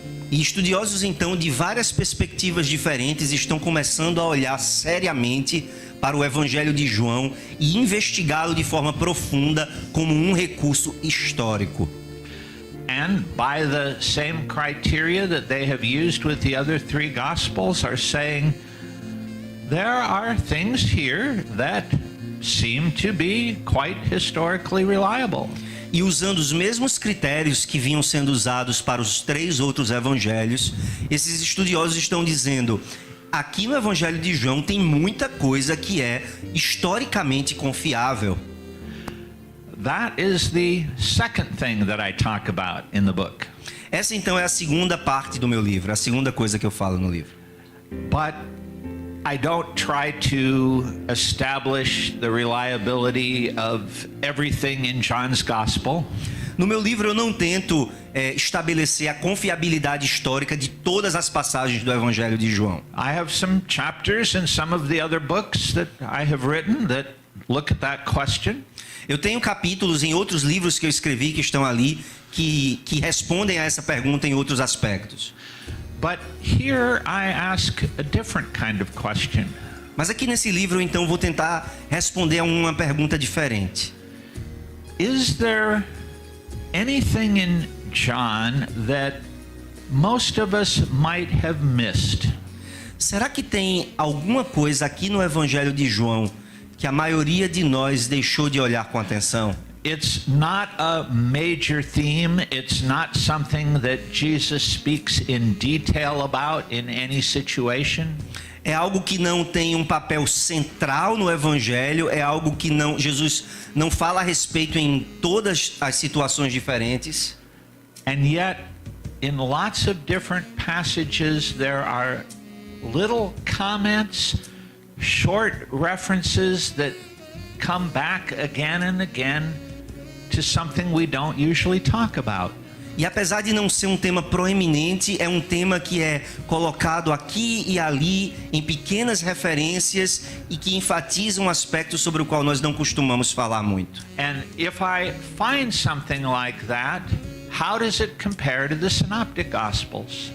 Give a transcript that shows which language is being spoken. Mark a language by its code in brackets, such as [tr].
[pt] E estudiosos então de várias perspectivas diferentes estão começando a olhar seriamente para o Evangelho de João e investigá-lo de forma profunda como um recurso histórico. [en] And by the same criteria that they have used with the other three Gospels are saying there are things here that seem to be quite historically reliable. [pt] E usando os mesmos critérios que vinham sendo usados para os 3 outros evangelhos, esses estudiosos estão dizendo: aqui no Evangelho de João tem muita coisa que é historicamente confiável. [en] That is the second thing that I talk about in the book. [pt] Essa então é a segunda parte do meu livro, a segunda coisa que eu falo no livro. [en] But I don't try to establish the reliability of everything in John's Gospel. [pt] No meu livro eu não tento estabelecer a confiabilidade histórica de todas as passagens do Evangelho de João. [en] I have some chapters in some of the other books that I have written that look at that question. [pt] Eu tenho capítulos em outros livros que eu escrevi que estão ali que respondem a essa pergunta em outros aspectos. [en] But here I ask a different kind of question. [pt] Mas aqui nesse livro então eu vou tentar responder a uma pergunta diferente. [en] Is there anything in John that most of us might have missed? [pt] Será que tem alguma coisa aqui no Evangelho de João que a maioria de nós deixou de olhar com atenção? [en] It's not a major theme. It's not something that Jesus speaks in detail about in any situation. [pt] É algo que não tem um papel central no Evangelho, é algo que Jesus não fala a respeito em todas as situações diferentes. [en] And yet, in lots of different passages, there are little comments, short references that come back again and again to something we don't usually talk about. [pt] E apesar de não ser um tema proeminente, é um tema que é colocado aqui e ali em pequenas referências e que enfatiza um aspecto sobre o qual nós não costumamos falar muito. [en] And if I find something like that, how does it compare to the Synoptic Gospels?